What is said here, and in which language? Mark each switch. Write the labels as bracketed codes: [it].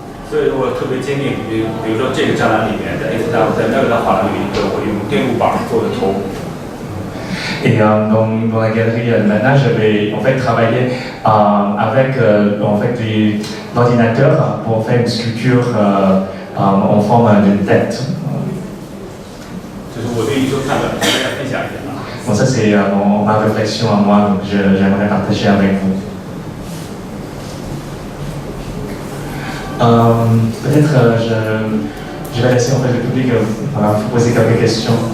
[zh] 所以我特别坚定，比如说这个展览里面，在 FW 在那个画廊有一个我用电路板做的头。 [fr] Et dans la galerie maintenant, je vais en fait travailler avec en fait l'ordinateur pour faire une sculpture en forme d'une tête. [zh] 这是我对艺术看法，跟大家分享一下啊。 [fr] Bon, ça c'est ma réflexion à moi, donc j'aimerais partager avec vous. Peut-être je vais laisser en fait le public vous poser quelques questions.